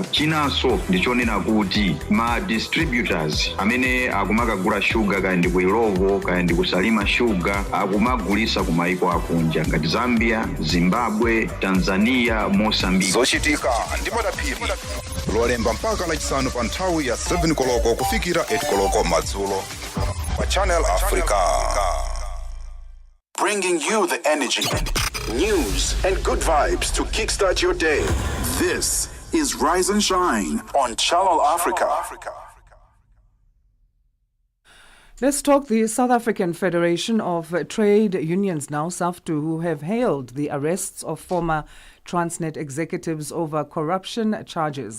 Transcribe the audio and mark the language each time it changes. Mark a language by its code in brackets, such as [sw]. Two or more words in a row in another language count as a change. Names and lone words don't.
[ny] Chinanso ndichonena kuti ma distributors amene akumakagula sugar kaya ndi ku Irovo kaya ndi kusalima sugar akumagulisa kumaiko akunja ngati Zambia, Zimbabwe, Tanzania, Mozambique. Zochitika ndi madapiri lolemba mpaka lachisanu pa nthawi ya 7 koloko kufikira 8 koloko madzulo pa Channel Africa. [en] Bringing you the energy, news and good vibes to kickstart your day. This is Rise and Shine on Channel Africa. Let's talk the South African Federation of Trade Unions now, SAFTU, who have hailed the arrests of former Transnet executives over corruption charges.